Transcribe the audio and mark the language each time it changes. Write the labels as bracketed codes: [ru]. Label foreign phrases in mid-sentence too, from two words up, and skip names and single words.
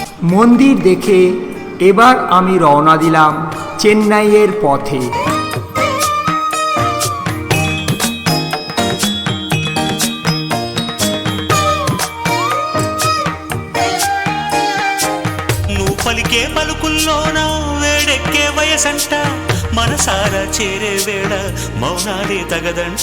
[bn] মন্দির দেখে এবার আমি রওনা দিলাম চেন্নাইয়ের পথে। [te] నువ్వు పలికే పలుకుల్లోన వేడెక్కే వయసంట, మనసారా చేరే వేళ మౌనాలే తగదంట.